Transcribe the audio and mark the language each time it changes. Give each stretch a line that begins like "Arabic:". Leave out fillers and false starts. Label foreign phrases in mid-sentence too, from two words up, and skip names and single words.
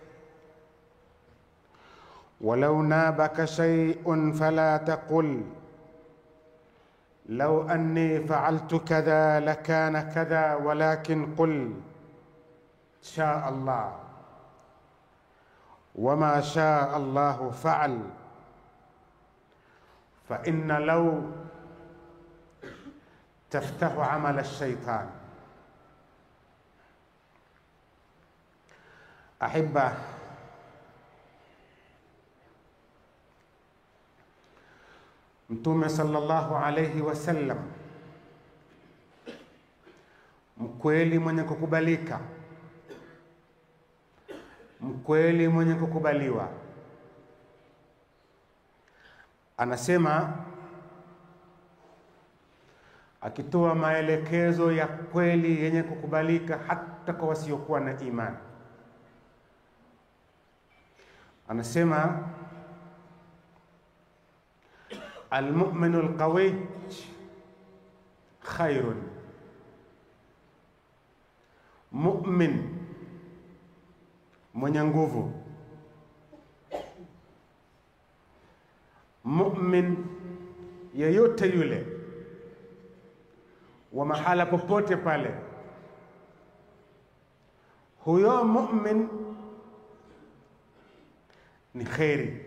Arabic: ولو نابك شيء فلا تقل لو أني فعلت كذا لكان كذا، ولكن قل شاء الله، وما شاء الله فعل. فإن لو تفتح عمل الشيطان. أحبة،
Swahili: Mtume
Arabic: صلى الله عليه وسلم,
Swahili: mkweli mwenye kukubalika, mkweli mwenye kukubaliwa, anasema akitoa maelekezo ya kweli yenye kukubalika hata kwa wasiokuwa na imani, anasema
Arabic: المؤمن القوي خير.
Swahili: Mu'min mwenye nguvu, mu'min yeyote yule wa mahala popote pale, huyo mu'min ni kheri.